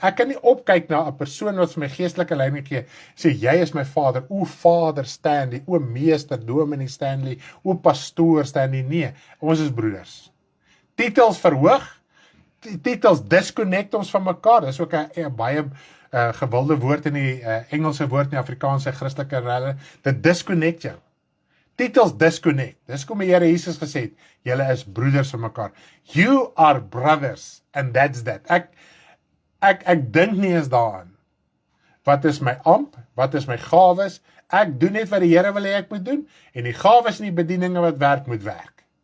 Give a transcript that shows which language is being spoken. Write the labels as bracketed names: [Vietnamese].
[Afrikaans] Ek kan nie opkyk na 'n persoon wat vir my geestelike leiding gee, sê, jy is my vader, o Vader Stanley, o meester Dominee Stanley, o pastoor Stanley, nee, ons is broeders. Titels verhoog, titels disconnect ons van mekaar, dis ook 'n baie gewilde woord in die Engelse woord in die Afrikaanse Christelike relle, dit disconnect jou. Titels disconnect, dis kom die Here Jesus gesê het, julle is broeders van mekaar. [English] You are brothers, and that's that. [Afrikaans] Ek dink nie eens daaraan. Wat is my amp? Wat is my gawes? Ek doen net wat die Here wil hê ek moet doen, en die gawes en die bedieninge wat werk, moet werk.